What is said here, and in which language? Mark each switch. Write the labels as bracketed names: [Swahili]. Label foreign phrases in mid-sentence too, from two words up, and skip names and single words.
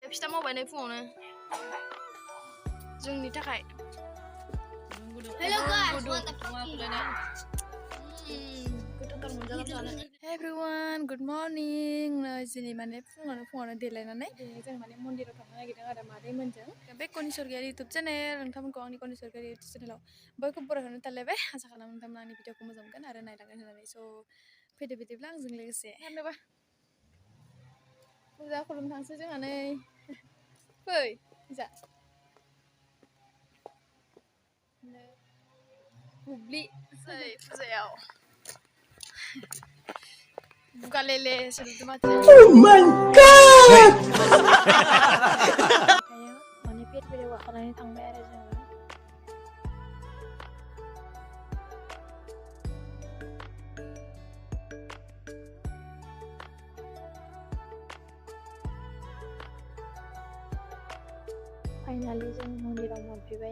[Bodo] फिथा मावबाय नै फुङावनो जोंनि थाखाय [English] Hey everyone, good morning. [Bodo] Jini mane फुङावनो देलायनानै जों माने मन्दिराव थांनो नागिरदों आरो मादै मोनजों बे कनि सरगियारि इउटुब चेनेल नोंथांमोनखौ आंनि कनि सरगियारि इउटुब चेनेलाव बयखौबो बरायहरनो थालायबाय आसा खालामो नोंथांमोना आंनि भिडिअखौ मोजां मोनगोन आरो नायलांगोन होननानै स' फैदो बिदिब्ला आंजों लोगोसे थारनोबा फुजा खुलुम थांसै जोंहा नै फै जा बुब्लि फुजायाव बुगालेले सोदोबदो माथो [English] Oh my god [Bodo] माने पेट पेट गाखोनानै थांबाय आरो जोङो फाइनालि जों मन्दिराव मोनफैबाय